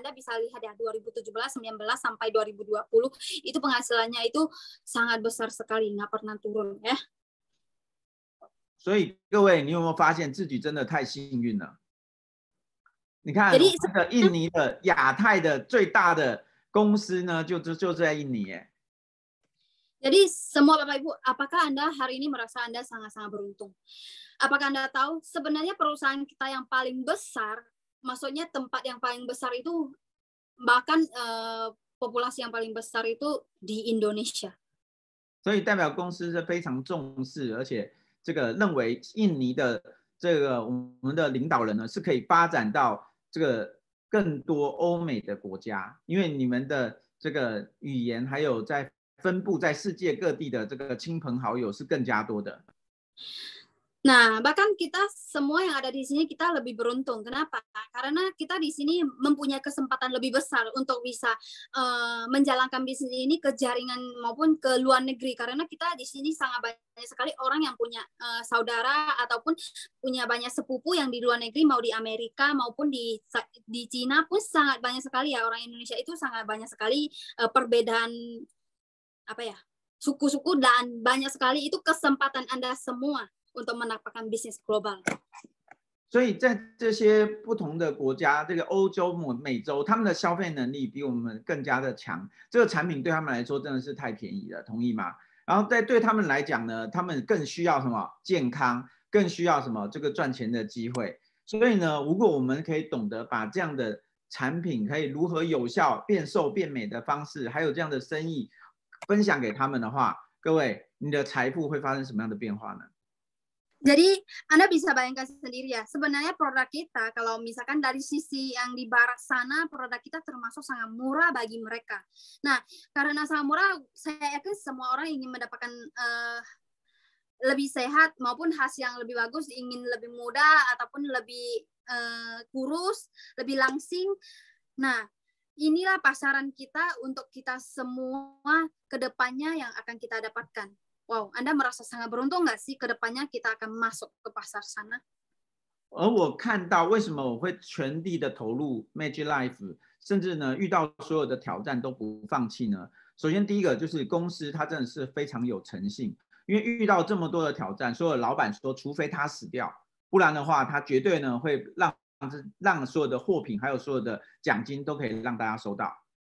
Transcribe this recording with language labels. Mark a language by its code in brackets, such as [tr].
[id] Anda bisa lihat ya, 2017, 19 sampai 2020 itu penghasilannya itu sangat besar sekali, nggak pernah turun ya. [zh] 所以各位，你有没有发现自己真的太幸运了？你看，那个印尼的亚太的最大的公司呢，就在印尼耶。 [id] Jadi semua Bapak Ibu, apakah Anda hari ini merasa Anda sangat-sangat beruntung? Apakah Anda tahu sebenarnya perusahaan kita yang paling besar, maksudnya tempat yang paling besar itu bahkan populasi yang paling besar itu di Indonesia. [zh] 所以代表公司是非常重视，而且这个认为印尼的这个我们的领导人呢是可以发展到这个更多欧美的国家，因为你们的这个语言还有在分布在世界各地的这个亲朋好友是更加多的。 [id] Nah, bahkan kita semua yang ada di sini kita lebih beruntung. Kenapa? Karena kita di sini mempunyai kesempatan lebih besar untuk bisa menjalankan bisnis ini ke jaringan maupun ke luar negeri. Karena kita di sini sangat banyak sekali orang yang punya saudara ataupun punya banyak sepupu yang di luar negeri, mau di Amerika maupun di Cina pun sangat banyak sekali ya. Orang Indonesia itu sangat banyak sekali perbedaan apa ya, suku-suku, dan banyak sekali itu kesempatan Anda semua untuk mendapatkan bisnis global. [zh] 所以在这些不同的国家，这个欧洲、美洲，他们的消费能力比我们更加的强，这个产品对他们来说真的是太便宜了，同意吗？然后对他们来讲呢，他们更需要什么？健康，更需要什么？这个赚钱的机会。所以呢，如果我们可以懂得把这样的产品可以如何有效变瘦变美的方式，还有这样的生意分享给他们的话，各位，你的财富会发生什么样的变化呢？ [id] Jadi Anda bisa bayangkan sendiri ya, sebenarnya produk kita kalau misalkan dari sisi yang di barat sana, produk kita termasuk sangat murah bagi mereka. Nah, karena sangat murah, saya yakin semua orang ingin mendapatkan lebih sehat maupun hasil yang lebih bagus, ingin lebih muda ataupun lebih kurus, lebih langsing. Nah, inilah pasaran kita untuk kita semua ke depannya yang akan kita dapatkan. Wow, Anda merasa sangat beruntung nggak sih ke depannya kita akan masuk ke pasar sana? [zh] 而我看到为什么我会全力的投入 Magic Life， 甚至呢遇到所有的挑战都不放弃呢？首先第一个就是公司它真的是非常有诚信，因为遇到这么多的挑战，所有老板说，除非他死掉，不然的话他绝对呢会让所有的货品还有所有的奖金都可以让大家收到。